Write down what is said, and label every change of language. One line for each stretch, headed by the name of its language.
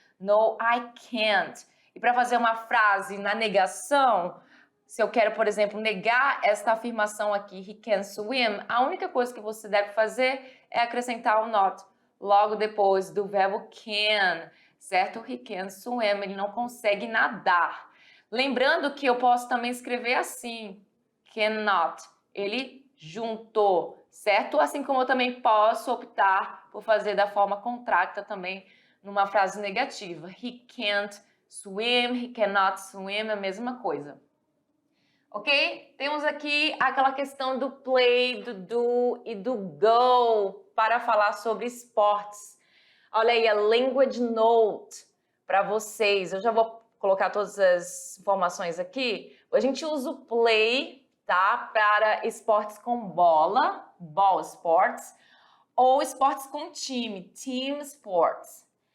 English: No, I can't.
Portuguese: E para fazer uma frase na negação, se eu quero, por exemplo, negar esta afirmação aqui,
English: he can swim,
Portuguese: a única coisa que você deve fazer é acrescentar o not logo depois do verbo can, certo?
English: He can swim,
Portuguese: ele não consegue nadar. Lembrando que eu posso também escrever assim, cannot, ele juntou, certo? Assim como eu também posso optar por fazer da forma contracta também numa frase negativa.
English: He can't swim, he cannot swim,
Portuguese: é a mesma coisa. Ok? Temos aqui aquela questão do play, do do e do go para falar sobre esportes. Olha aí a language note para vocês. Eu já vou colocar todas as informações aqui. A gente usa o play, tá? Para esportes com bola, ball sports, ou esportes com time, team sports.